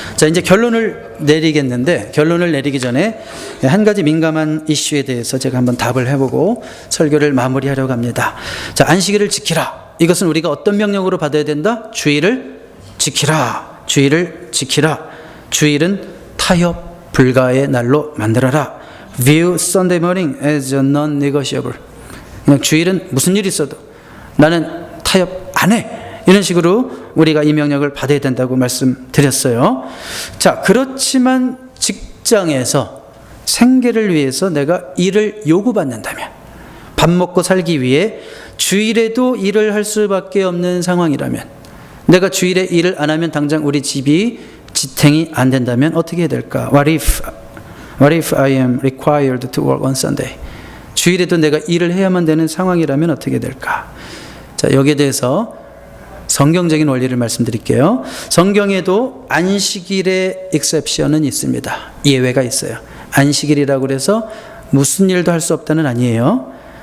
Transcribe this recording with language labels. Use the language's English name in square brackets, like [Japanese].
[Korean] 자, 이제 결론을 내리겠는데, 결론을 내리기 전에 한 가지 민감한 이슈에 대해서 제가 한번 답을 해보고 설교를 마무리하려고 합니다. 자, 안식일을 지키라. 이것은 우리가 어떤 명령으로 받아야 된다? 주일을 지키라. 주일을 지키라. 주일은 타협 불가의 날로 만들어라. [English] View Sunday morning as a non-negotiable. [Korean] 그냥 주일은 무슨 일이 있어도 나는 타협 안 해. 이런 식으로 우리가 이 명령을 받아야 된다고 말씀드렸어요. 자, 그렇지만 직장에서 생계를 위해서 내가 일을 요구받는다면, 밥 먹고 살기 위해 주일에도 일을 할 수밖에 없는 상황이라면, 내가 주일에 일을 안 하면 당장 우리 집이 지탱이 안 된다면 어떻게 해야 될까? [English] What if I am required to work on Sunday? [Korean] 주일에도 내가 일을 해야만 되는 상황이라면 어떻게 될까? 자, 여기에 대해서 성경적인 원리를 말씀드릴게요. 성경에도 안식일의 exception은 있습니다. 예외가 있어요. 안식일이라고 해서 무슨 일도 할 수 없다는 아니에요.